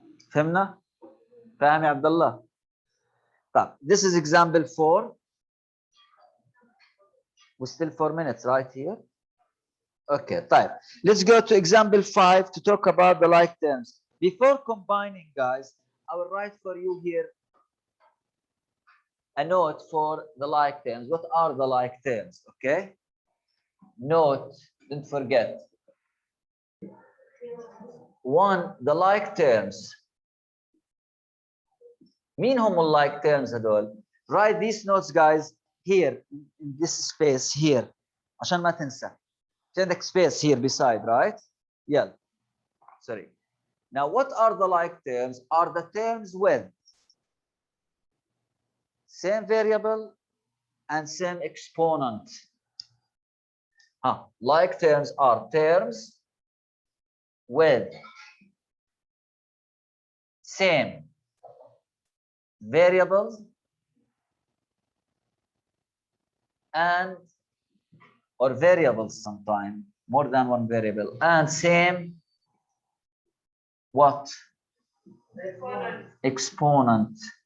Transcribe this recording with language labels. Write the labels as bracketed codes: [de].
[ar] فهمنا؟ فاهم يا عبد الله؟ طيب, [en] this is example 4. We're still 4 minutes right here. Okay, [ar] طيب. [en] Let's go to example 5 to talk about the like terms. Before combining, guys, I will write for you here a note for the like terms. What are the like terms? Okay. Note, don't forget. 1, the like terms. [ar] مين هم [en] like terms [ar] هدول؟ [en] Write these notes, guys, here in this space here. [ar] عشان ما تنسى. في عندك [en] space here beside, right? [ar] يلا. [en] sorry. Now, what are the like terms? Are the terms with same variable and same exponent. Like terms are terms with same variables and or variables sometimes, more than one variable, and same what? Exponent.